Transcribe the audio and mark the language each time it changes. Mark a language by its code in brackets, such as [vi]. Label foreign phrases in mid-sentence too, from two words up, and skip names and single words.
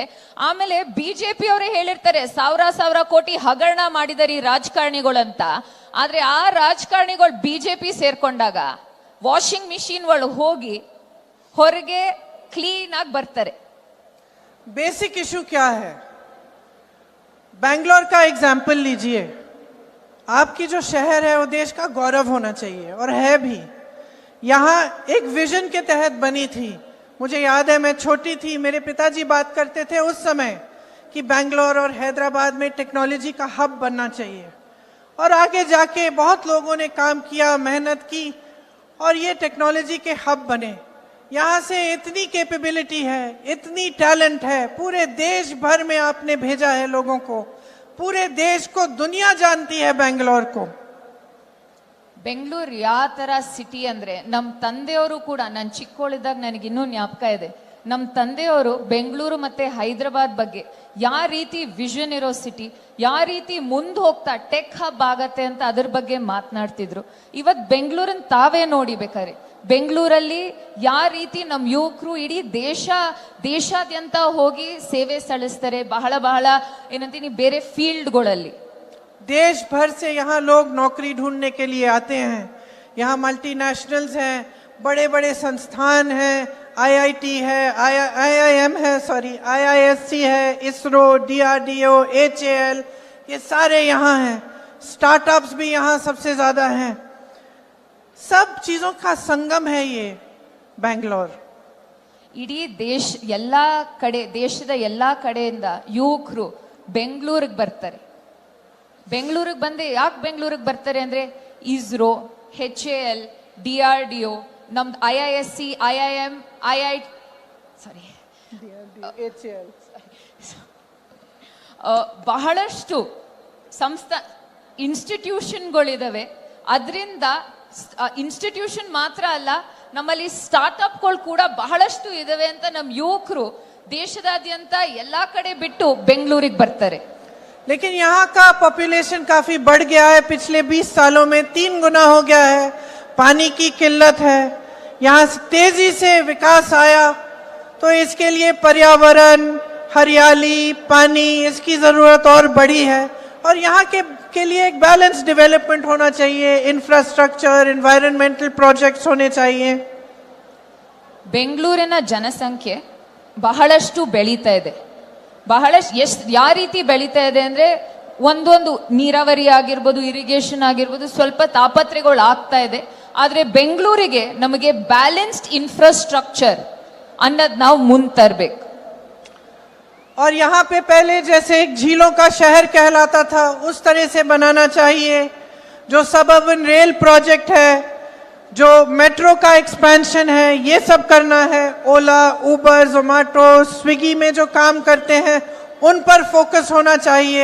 [kn] ಆಮೇಲೆ ಬಿಜೆಪಿ ಅವರೇ ಹೇಳಿರ್ತಾರೆ ಸಾವಿರ ಕೋಟಿ ಹಗರಣ ಮಾಡಿದಾರೆ ಈ ರಾಜಕಾರಣಿಗಳಂತ. ಆದ್ರೆ ಆ ರಾಜಕಾರಣಿಗಳು ಬಿಜೆಪಿ ಸೇರ್ಕೊಂಡಾಗ [en] washing machine [kn] ಒಳಗೆ ಹೋಗಿ ಹೊರಗೆ ಕ್ಲೀನ್ ಆಗಿ ಬರ್ತಾರೆ. [en] basic issue [hi] क्या है? बैंगलोर का एग्जाम्पल लीजिए. आपकी जो शहर है वो देश का गौरव होना चाहिए और है भी. यहाँ एक विजन के तहत बनी थी. मुझे याद है, मैं छोटी थी, मेरे पिताजी बात करते थे उस समय कि बैंगलोर और हैदराबाद में टेक्नोलॉजी का हब बनना चाहिए. और आगे जाके बहुत लोगों ने काम किया, मेहनत की और ये टेक्नोलॉजी के हब बने. यहाँ से इतनी कैपेबिलिटी है, इतनी टैलेंट है, पूरे देश भर में आपने भेजा है लोगों को. पूरे देश को दुनिया जानती है बैंगलोर को. [kn] ಬೆಂಗಳೂರು ಯಾವ ತರ ಸಿಟಿ ಅಂದ್ರೆ, ನಮ್ಮ ತಂದೆಯವರು ಕೂಡ, ನಾನು ಚಿಕ್ಕವಳಿದ್ದಾಗ ನನಗಿನ್ನೂ ಜ್ಞಾಪಕ ಇದೆ, ನಮ್ಮ ತಂದೆಯವರು ಬೆಂಗಳೂರು ಮತ್ತೆ ಹೈದರಾಬಾದ್ ಬಗ್ಗೆ ಯಾವ ರೀತಿ ವಿಷನ್ ಇರೋ ಸಿಟಿ, ಯಾವ ರೀತಿ ಮುಂದೆ ಹೋಗ್ತಾ [en] tech hub [kn] ಆಗತ್ತೆ ಅಂತ ಅದ್ರ ಬಗ್ಗೆ ಮಾತನಾಡ್ತಿದ್ರು. ಇವತ್ ಬೆಂಗಳೂರನ್ನ ತಾವೇ ನೋಡಿ ಬೇಕಾರೆ, ಬೆಂಗಳೂರಲ್ಲಿ ಯಾವ ರೀತಿ ನಮ್ಮ ಯುವಕರು ಇಡೀ ದೇಶಾದ್ಯಂತ ಹೋಗಿ ಸೇವೆ ಸಲ್ಲಿಸ್ತಾರೆ. ಬಹಳ ಏನಂತೀನಿ ಬೇರೆ ಫೀಲ್ಡ್ಗಳಲ್ಲಿ. [hi] देश भर से यहाँ लोग नौकरी ढूंढने के लिए आते हैं. यहाँ मल्टीनेशनल्स हैं, बड़े बड़े संस्थान हैं, IIT है, IIM है, IISc है, इसरो, DRDO, HAL, ये सारे यहाँ हैं. स्टार्टअप्स भी यहाँ सबसे ज्यादा हैं. सब चीजों का संगम है ये बैंगलोर. ಇಡೀ ದೇಶದ ಎಲ್ಲಾ ಕಡೆಯಿಂದ ಯುವಕರು ಬೆಂಗಳೂರಿಗೆ ಬರ್ತಾರೆ. ಬೆಂಗಳೂರಿಗೆ ಬಂದು ಯಾಕೆ ಬೆಂಗಳೂರಿಗೆ ಬರ್ತಾರೆ ಅಂದ್ರೆ, ಇಸ್ರೋ, HAL, DRDO, ನಮ್ದು IISc, IIM, ಬಹಳಷ್ಟು ಇನ್ಸ್ಟಿಟ್ಯೂಷನ್ಗಳಿದಾವೆ. ಅದರಿಂದ ಇನ್ಸ್ಟಿಟ್ಯೂಷನ್ ಮಾತ್ರ ಅಲ್ಲ, ನಮ್ಮಲ್ಲಿ ಸ್ಟಾರ್ಟ್ಅಪ್ಗಳು ಕೂಡ ಬಹಳಷ್ಟು ಇದಾವೆ ಅಂತ ನಮ್ಮ ಯುವಕರು ದೇಶದಾದ್ಯಂತ ಎಲ್ಲಾ ಕಡೆ ಬಿಟ್ಟು ಬೆಂಗಳೂರಿಗೆ ಬರ್ತಾರೆ. लेकिन यहाँ का पॉपुलेशन काफी बढ़ गया है. पिछले 20 सालों में 3 गुना हो गया है. पानी की किल्लत है. यहाँ तेजी से विकास आया तो इसके लिए पर्यावरण, हरियाली, पानी, इसकी जरूरत और बढ़ी है. और यहाँ के लिए एक [en] balance development [hi] होना चाहिए, [en] infrastructure, environmental projects [hi] होने चाहिए। [kn] ಬೆಂಗಳೂರಿನ ಜನಸಂಖ್ಯೆ ಬಹಳಷ್ಟು ಬೆಳೀತಾ ಇದೆ. ಬಹಳಷ್ಟು ಯಾವ ರೀತಿ ಬೆಳೀತಾ ಇದೆ ಅಂದ್ರೆ ಒಂದೊಂದು ನೀರಾವರಿ ಆಗಿರ್ಬೋದು, ಇರಿಗೇಷನ್ ಆಗಿರ್ಬೋದು, ಸ್ವಲ್ಪ ತಾಪತ್ರೆಗಳು ಆಗ್ತಾ ಇದೆ. ಆದ್ರೆ ಬೆಂಗಳೂರಿಗೆ ನಮಗೆ [en] balanced infrastructure [kn] ಅನ್ನೋದು ನಾವು ಮುಂದೆ ತರಬೇಕು. [hi] और यहाँ पे पहले जैसे एक झीलों का शहर कहलाता था उस तरह से बनाना चाहिए। जो [en] suburban rail project [hi] है, जो मेट्रो का एक्सपेंशन है, ये सब करना है। ओला, उबर, जोमेटो, स्विगी में जो काम करते हैं उन पर फोकस होना चाहिए।